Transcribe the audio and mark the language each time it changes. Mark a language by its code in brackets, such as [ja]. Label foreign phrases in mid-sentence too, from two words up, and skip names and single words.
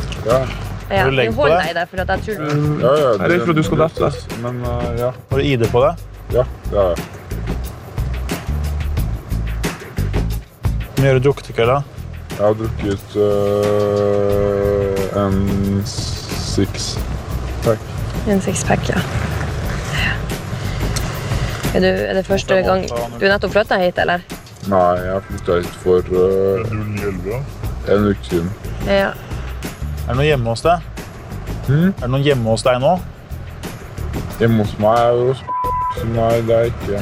[no] Ja. Ja. Har du legg på hold det? deg der, for at jeg tror... Ja. Jeg er redd for at du skal dette. Men, ja. Har du ID på det? Ja, det har jeg. Hvor mye har du drukket i kveld, da? Jeg har drukket en six-pack. En six-pack, ja. Er det første gang du nettopp flyttet hit, eller? Nei, jeg flyttet hit for en uke siden. Ja. Er det noen hjemme hos deg? Er det noen hjemme hos deg nå? Hjemme hos meg er jo så nei, det er ikke.